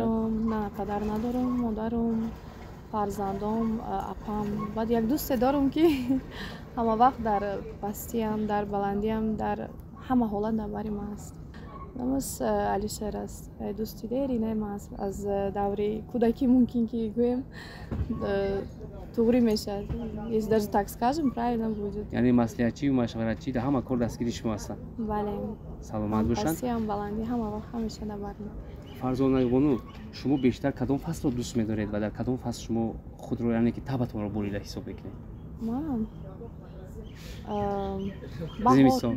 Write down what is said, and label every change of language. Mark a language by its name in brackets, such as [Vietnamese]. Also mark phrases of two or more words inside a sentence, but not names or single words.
[Persian] نه پدر ندارم مادرم فرزندام اپام بعد یک دوست دارم که همه وقت در پستی هم در بلندی هم در همه حالت در بری ما است نامش علیشیر است دوستی دیری نیم است از دوری کودکی ممکن که گویم توری میشه یه درجه [Russian] так скажем правильно будет [Persian] یعنی مصلحتچی و مشورتچی در همه کار دستگیری شما هستن بله سلامت باشن پستی هم بلندی همه وقت همیشه در بری فرزانه بانو شما بیشتر کدام فصل رو دوست می‌دارید و در کدام فصل شما خود رو یعنی که تبتون رو بریده حساب می‌کنید من زمستان